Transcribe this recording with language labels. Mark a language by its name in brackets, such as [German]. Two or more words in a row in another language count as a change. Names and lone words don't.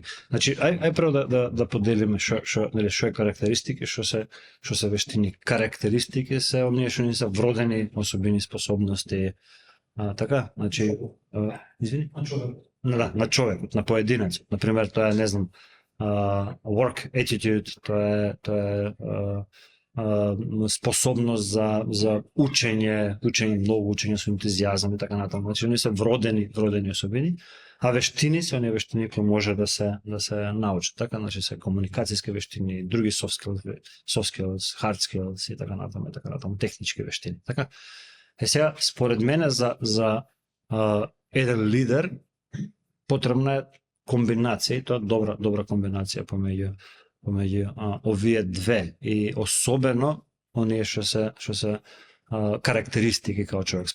[Macedonian] Значи ај прво да поделиме што е карактеристики, што се вештини. Карактеристики се оние што ни се вродени особини, способности, така, значи извини, на човекот, на поединецот. На пример, тоа е, не знам, [English] work attitude, [Macedonian] тоа е способност за учење, многу учење со ентузијазам и така натаму. Значи они се вродени особини, а вештини се оние вештини кои може да се научат, така, значи се комуникацијски вештини, други [English] soft skills, hard skills [Macedonian] и така натаму, технички вештини, така. Сега според мене за еден лидер потребна е комбинација, и тоа добра комбинација помеѓу овие две, и особено оние што се карактеристики као човек.